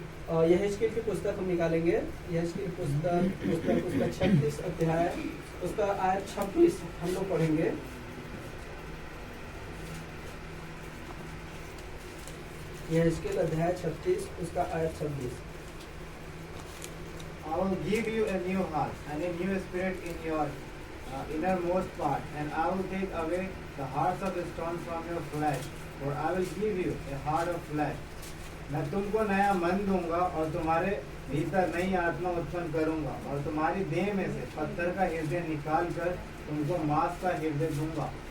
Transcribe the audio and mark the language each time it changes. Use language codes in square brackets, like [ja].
[hi] यहेजकेल की पुस्तक हम निकालेंगे। यहेजकेल की पुस्तक उसका 36 अध्याय, उसका आयत 26 हम लोग पढ़ेंगे। यहेजकेल अध्याय 36 उसका आयत 26। [en] I will give you a new heart and a new spirit in your innermost part, and I will take away the hearts of stone from your flesh, for I will give you a heart of flesh. [hi] मैं तुमको नया मन दूंगा और तुम्हारे भीतर नई आत्मा उत्पन्न करूंगा, और तुम्हारी देह में से पत्थर का हृदय निकाल कर तुमको मांस का हृदय दूंगा।